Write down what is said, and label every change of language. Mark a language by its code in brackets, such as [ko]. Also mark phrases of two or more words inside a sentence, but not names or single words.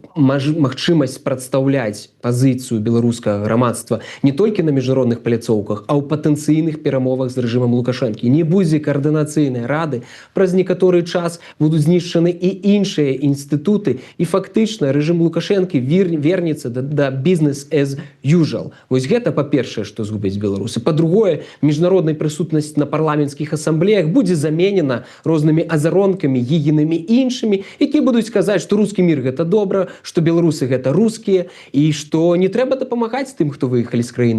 [be] Магчымасць прадстаўляць пазіцыю беларускага грамадства не толькі на міжнародных паляцоўках, а ў патэнцыйных перамовах з рэжымам Лукашэнкі. Не будзе каардынацыйнай рады, праз некаторы час будуць знішчаны і іншыя інстытуты, і фактычна рэжым Лукашэнкі вернецца да [en] business as usual. [be] Вось гэта па-першае, што згубяць беларусы. Па-другое, міжнародная прысутнасць на парламенцкіх асамблеях будзе заменена рознымі азаронкамі, гігінамі і іншымі, якія будуць казаць, што рускі мір гэта добра, што беларусы гэта рускія, і што не трэба дапамагаць тым, хто выехалі з краіны.